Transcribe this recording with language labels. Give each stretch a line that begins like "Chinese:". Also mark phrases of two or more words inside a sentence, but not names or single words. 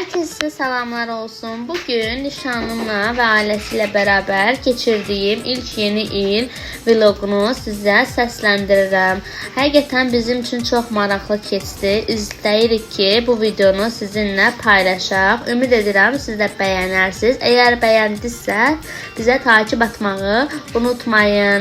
Turkish: Herkese selamlar olsun. Bugün nişanlımla ve ailesiyle beraber geçirdiğim ilk yeni il vlogunu
Azerbaijani: sizə səsləndirirəm. Həqiqətən bizim üçün çox maraqlı keçdi. İstəyirik ki, bu videonu sizinlə paylaşaq. Ümid edirəm siz də bəyənərsiniz. Əgər bəyəndinizsə, bizə takip etməyi unutmayın.